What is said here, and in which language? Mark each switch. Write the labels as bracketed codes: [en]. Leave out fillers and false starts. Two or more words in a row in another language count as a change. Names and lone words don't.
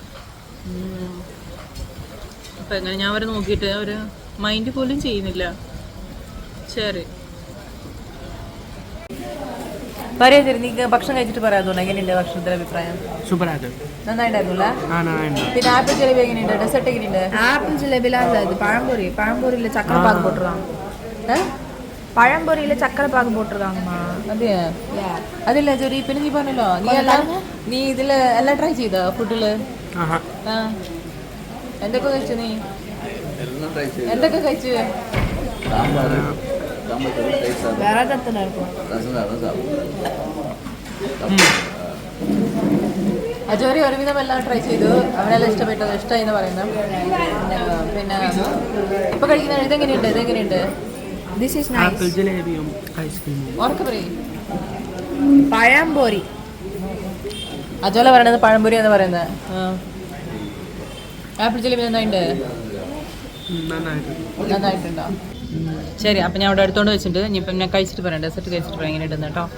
[ml] അപ്പം എങ്ങനെ ഞാൻ അവരെ നോക്കിയിട്ട് ഒരു മൈൻഡ് പോലും ചെയ്യുന്നില്ല. ശരി പറയാ. ശരി, നീ ഭക്ഷണം കഴിച്ചിട്ട് പറയാത്തോണ്ട് എങ്ങനെയുണ്ട് ഭക്ഷണത്തിന്റെ അഭിപ്രായം? സൂപ്പറായിട്ട് നന്നായിട്ടുണ്ടായിരുന്നില്ല. പിന്നെ ആപ്പിൾ ജലേബി എങ്ങനെയുണ്ട്? ഡെസേർട്ട് എങ്ങനെയുണ്ട്? [ta] ஆப்பிள் ஜிலேபிலாம் இல்லை, இது பழம்பொரி. பழம்பொரியில் சக்கரை பாகு போட்டிருக்காங்க. பழம்பொரியில் சக்கரை பாகு போட்டிருக்காங்கம்மா. [ml] അതെയാ? അതില്ല ജോലി. പിന്നെ നീ പറഞ്ഞല്ലോ നീ ഇതില് എല്ലാം ട്രൈ ചെയ്തോ ഫുഡില്? എന്തൊക്കെ കഴിച്ചു നീ? എന്തൊക്കെ കഴിച്ചു? [ta] விரதத்தில் இருக்கும். [ml] അജോരി ഒരുവിധം എല്ലാം ട്രൈ ചെയ്തു. അവനെല്ലാം ഇഷ്ടമായി എന്ന് പറയുന്നത്. പിന്നെ ഇപ്പൊ കഴിക്കുന്ന ഇതെങ്ങനെയുണ്ട്? [en] This is nice. [ml] ആപ്പിൾ ജിലേബിയും ഐസ്ക്രീമും. ഉറക്കെ പറയും. പഴംപൊരി. അജോല പറയണത് പഴംപൊരി എന്ന് പറയുന്നത്. ആപ്പിൾ ജിലേബി നന്നായിട്ടുണ്ടോ? ശരി, അപ്പം ഞാൻ അവിടെ എടുത്തോണ്ട് വെച്ചിട്ടുണ്ട്. ഇനിയിപ്പം ഞാൻ കഴിച്ചിട്ട് പറയാം, ഡെസേർട്ട് കഴിച്ചിട്ട് പറയാം എങ്ങനെ ഇടുന്നത് കേട്ടോ.